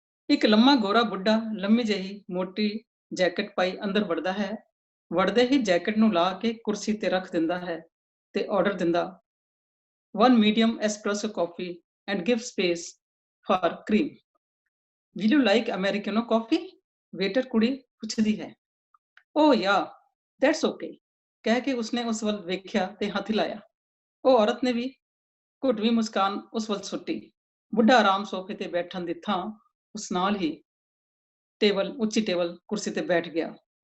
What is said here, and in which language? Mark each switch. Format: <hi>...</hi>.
<pa>ਇੱਕ ਲੰਮਾ ਗੋਰਾ ਬੁੱਢਾ ਲੰਮੀ ਜਿਹੀ ਮੋਟੀ ਜੈਕਟ ਪਾਈ ਅੰਦਰ ਵੜਦਾ ਹੈ। ਵੜਦੇ ਹੀ ਜੈਕਟ ਨੂੰ ਲਾ ਕੇ ਕੁਰਸੀ ਤੇ ਰੱਖ ਦਿੰਦਾ ਹੈ ਤੇ ਆਰਡਰ ਦਿੰਦਾ,</pa> <en>1 medium espresso coffee and give space for cream. Will you like Americano coffee?</en> <pa>Waiter ਕੁੜੀ ਪੁੱਛਦੀ ਹੈ।</pa> <en>oh yeah that's okay</en> <pa>ਕਹਿ ਕੇ ਉਸਨੇ ਉਸ ਵੱਲ ਵੇਖਿਆ ਤੇ ਹੱਥ ਹਿਲਾਇਆ। ਉਹ ਔਰਤ ਨੇ ਵੀ ਘੁੱਟਵੀਂ ਮੁਸਕਾਨ ਉਸ ਵੱਲ ਸੁੱਟੀ। ਬੁੱਢਾ ਆਰਾਮ ਸੋਫੇ ਤੇ ਬੈਠਣ ਦੀ ਥਾਂ ਉਸ ਨਾਲ ਹੀ ਉੱਚੀ ਟੇਬਲ ਕੁਰਸੀ ਤੇ ਬੈਠ ਗਿਆ।</pa>